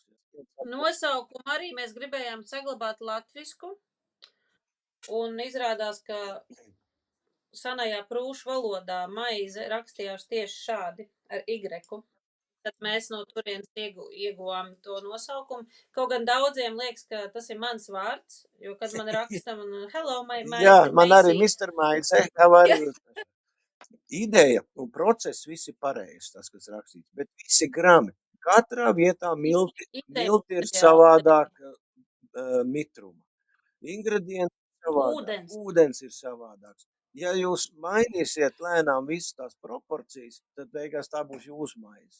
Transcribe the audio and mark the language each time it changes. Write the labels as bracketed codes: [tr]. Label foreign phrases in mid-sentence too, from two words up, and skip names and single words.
[lv] Nosaukumu arī mēs gribējām saglabāt latvisku, un izrādās, ka sanajā prūšu valodā maize rakstījās tieši šādi ar igreku. Tad mēs no turienes ieguvām to nosaukumu. Kaut gan daudziem liekas, ka tas ir mans vārds, jo, kad man rakstam, [en] hello, my [lv] Jā, man arī Mr. Maize, [en] how are you? [lv] Ideja un process visi pareizi, tas, kas rakstīts, bet visi grami. Katrā vietā milti ir savādāk mitruma. Ingredienti savādāk, ūdens ir savādāks. Ja jūs mainīsiet lēnām visas tās proporcijas, tad beigās tā būs jūsu maize.